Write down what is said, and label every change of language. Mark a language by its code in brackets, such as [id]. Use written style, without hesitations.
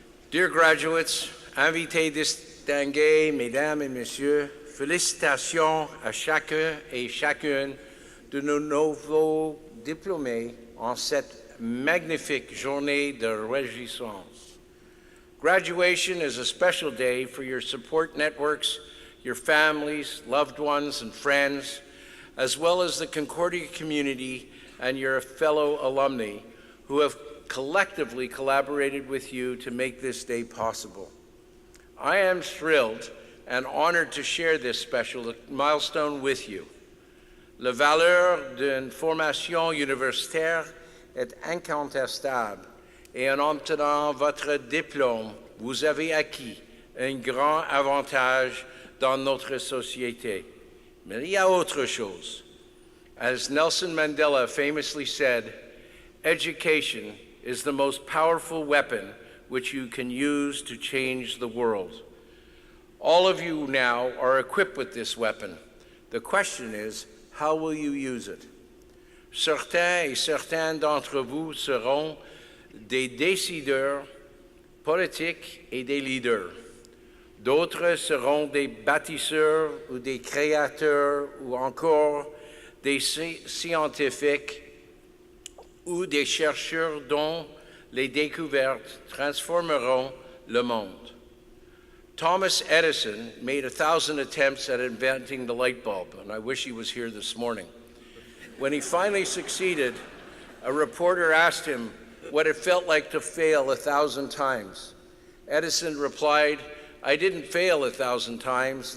[en] Dear graduates, [fr] invités distingués, mesdames et messieurs, félicitations à chacun et chacune de nos nouveaux diplômés en cette magnifique journée de réjouissance. [en] Graduation is a special day for your support networks, your families, loved ones, and friends, as well as the Concordia community and your fellow alumni who have collectively collaborated with you to make this day possible. I am thrilled and honored to share this special milestone with you. [fr] La valeur d'une formation universitaire est incontestable et en obtenant votre diplôme, vous avez acquis un grand avantage dans notre société. Mais il y a autre chose. [en] As Nelson Mandela famously said, education is the most powerful weapon which you can use to change the world. All of you now are equipped with this weapon. The question is, how will you use it? [fr] Certains et certaines d'entre vous seront des décideurs politiques et des leaders. D'autres seront des bâtisseurs ou des créateurs ou encore des scientifiques ou des chercheurs dont les découvertes transformeront le monde. [en] Thomas Edison made 1,000 attempts at inventing the light bulb, and I wish he was here this morning. When he finally succeeded, a reporter asked him what it felt like to fail 1,000 times. Edison replied, "I didn't fail 1,000 times.